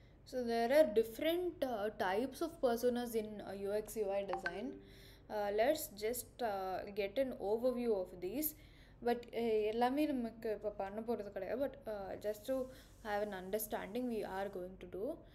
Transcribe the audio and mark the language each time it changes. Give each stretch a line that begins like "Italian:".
English: So there are different types of personas in UX UI design. Let's just get an overview of these.
Tamil: But எல்லாமே நமக்கு இப்போ பண்ண போகிறது கிடையாது.
English: But just to have an understanding we are going to do.